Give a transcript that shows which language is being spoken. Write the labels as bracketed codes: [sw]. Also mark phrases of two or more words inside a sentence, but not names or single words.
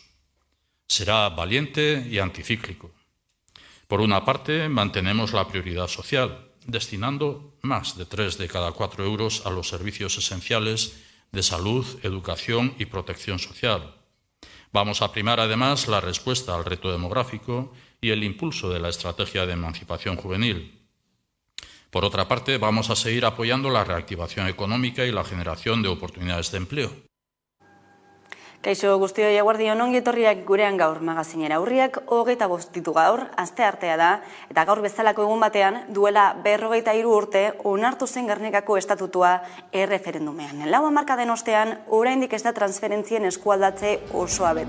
[es] Será valiente y anticíclico. Por una parte, mantenemos la prioridad social, destinando más de 3 de cada 4 euros a los servicios esenciales de salud, educación y protección social. Vamos a primar además la respuesta al reto demográfico y el impulso de la estrategia de emancipación juvenil. Por otra parte, vamos a seguir apoyando la reactivación económica y la generación de oportunidades de empleo. [eu] Kaixo guztioi eguerdion ongi etorriak gurean gaur magazinera. Urriak 25 ditu gaur, asteartea da, eta gaur bezalako egun batean duela 53 urte onartu zen Gernikako estatutua erreferendumean. 4 hamarkaden ostean, oraindik ez da transferentzien eskualdatze osoa bete.